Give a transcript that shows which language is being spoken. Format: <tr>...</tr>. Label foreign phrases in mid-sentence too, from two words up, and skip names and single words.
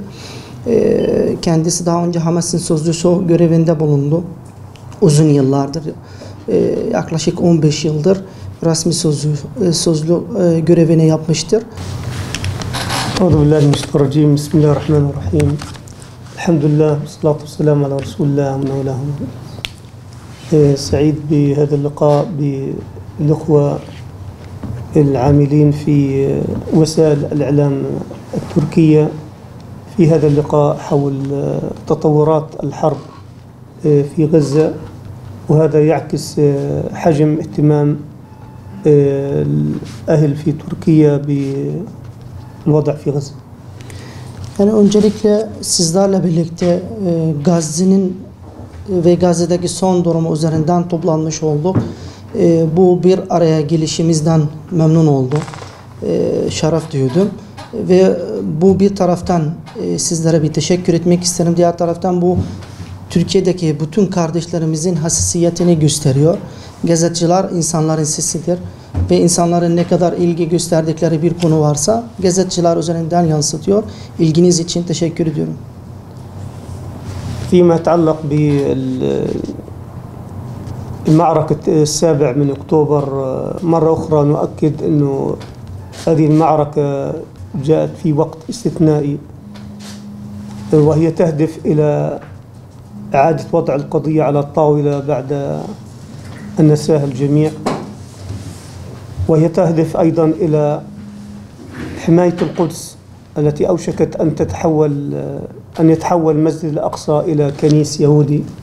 <tr>Kendisi daha önce Hamas'ın sözcüsü görevinde bulundu. Uzun yıllardır, yaklaşık 15 yıldır resmi sözlü görevini yapmıştır.</tr> <ar>أعوذ بالله من الشيطان الرجيم. بسم الله الرحمن الرحيم. الحمد لله، الصلاة والسلام على رسول الله ونولاهم. سعيد بهذا اللقاء بالأخوة العاملين في وسائل الإعلام التركية في هذا اللقاء حول تطورات الحرب في غزة، وهذا يعكس حجم اهتمام الأهل في تركيا بالوضع في غزة.</ar> <tr>Yani öncelikle sizlerle birlikte Gazze'nin ve Gazze'deki son durumu üzerinden toplanmış olduk. Bu bir araya gelişimizden memnun oldum. Şeref duydum. Ve bu bir taraftan sizlere bir teşekkür etmek isterim. Diğer taraftan bu Türkiye'deki bütün kardeşlerimizin hassasiyetini gösteriyor. Gazeteciler insanların sesidir. Ve insanların ne kadar ilgi gösterdikleri bir konu varsa gazeteciler üzerinden yansıtıyor. İlginiz için teşekkür ediyorum.</tr> <ar>فيما يتعلق بالمعركة السابع من أكتوبر، مرة أخرى نؤكد أنه هذه المعركة جاءت في وقت استثنائي، وهي تهدف إلى إعادة وضع القضية على الطاولة بعد أن نساها الجميع، وهي تهدف أيضا إلى حماية القدس التي أوشكت أن يتحول المسجد الأقصى إلى كنيس يهودي.</ar>